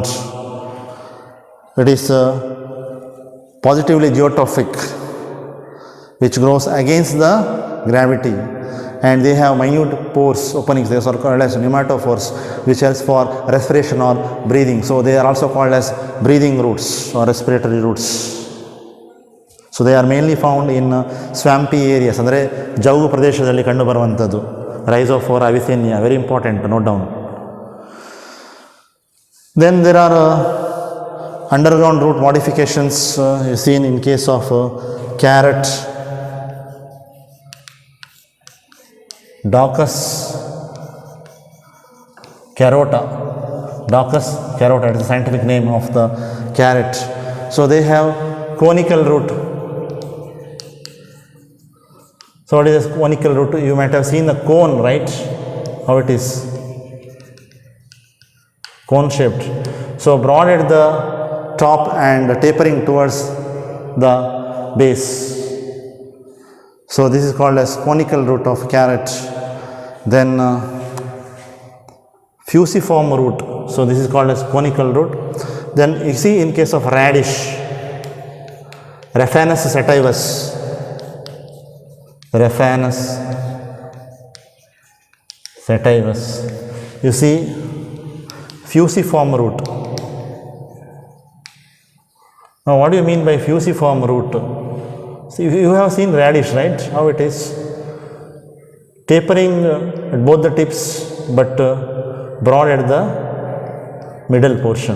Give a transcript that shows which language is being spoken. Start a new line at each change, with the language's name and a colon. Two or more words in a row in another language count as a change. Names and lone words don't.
English: It is positively geotrophic, which grows against the gravity. and they have minute pores openings. They are called as pneumatophores, which helps for respiration or breathing. So they are also called as breathing roots or respiratory roots. So they are mainly found in swampy areas,
Kannada: ಅಂದರೆ ಜೌಗು ಪ್ರದೇಶದಲ್ಲಿ ಕಂಡು ಬರುವಂಥದ್ದು.
English: Rhizophora avicennia, very important, note down. Then there are underground root modifications seen in case of carrot, Daucus carota. Daucus carota is the scientific name of the carrot. So they have conical root. So what is this conical root? You might have seen the cone, right? How it is? Cone shaped. So broad at the top and tapering towards the base. So this is called as conical root of carrot. Then fusiform root. So this is called as conical root. Then you see in case of radish, Raphanus sativus. Raphanus sativus. You see fusiform root. Now what do you mean by fusiform root? See, you have seen radish, right? How it is? Tapering at both the tips, but broad at the middle portion.